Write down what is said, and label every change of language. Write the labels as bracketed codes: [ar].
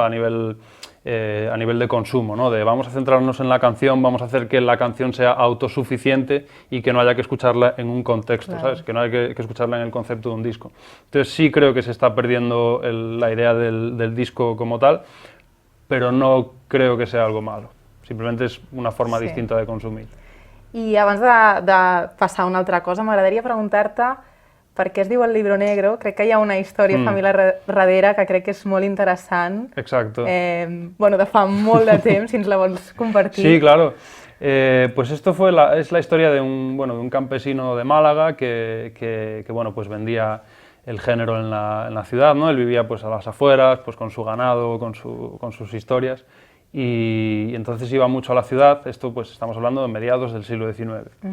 [es] A nivel de consumo, ¿no? De vamos a centrarnos en la canción, vamos a hacer que la canción sea autosuficiente y que no haya que escucharla en un contexto, ¿sabes? Que no haya que escucharla en el concepto de un disco. Entonces sí creo que se está perdiendo la idea del disco como tal, pero no creo que sea algo malo. Simplemente és una forma distinta de consumir. [ca] I abans de passar a una altra cosa, m'agradaria preguntar-te per què es diu el Libro Negro. Crec que hi ha una història familiar darrere que crec que és molt interessant. [es] Exacto. [ca] De fa molt de temps, si ens la vols compartir. [es] Sí, claro. Pues esto es la historia de un campesino de Málaga que pues vendía el género en la ciudad, ¿no? Él vivía pues a las afueras, pues con su ganado, con sus historias. Y entonces iba mucho a la ciudad, esto pues estamos hablando de mediados del siglo XIX.